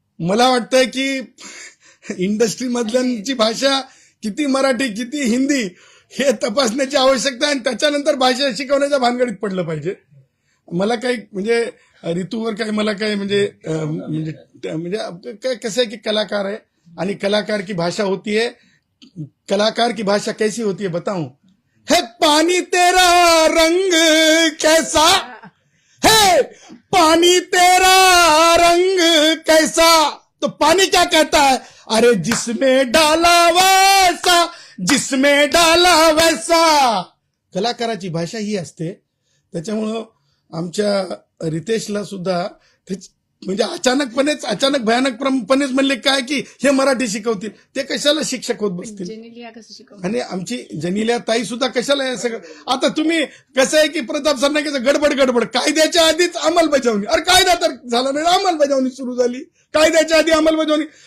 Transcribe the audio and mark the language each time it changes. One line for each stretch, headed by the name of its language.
Marathi: मला वाटतंय की इंडस्ट्री मधल्यांची भाषा किती मराठी किती हिंदी हे तपासण्याची आवश्यकता आहे, आणि त्याच्यानंतर भाषा शिकवण्याच्या भानगडीत पडलं पाहिजे. मला काही म्हणजे ऋतूवर काही मला काही म्हणजे कसं आहे की कलाकार आहे, आणि
Hindi: कलाकार की भाषा होती है, कलाकार की भाषा कैसी होती है बताऊं? है पानी तेरा रंग कैसा है, पानी तेरा रंग कैसा, तो पानी क्या कहता है, अरे जिसमें डाला वैसा, जिसमें डाला वैसा.
Marathi: कलाकाराची भाषा ही असते. त्याच्यामुळं आमच्या रितेशला सुद्धा म्हणजे अचानक भयानकपणेच म्हणले काय की हे मराठी शिकवतील, ते कशाला शिक्षक होत बसतील. आणि आमची जनिल्या ताई सुद्धा कशाला हे सगळं. आता तुम्ही कसं आहे की प्रताप सरनाईकाचं गडबड कायद्याच्या आधीच अंमलबजावणी, अरे कायदा तर झाला नाही, अंमलबजावणी सुरू झाली, कायद्याच्या आधी अंमलबजावणी.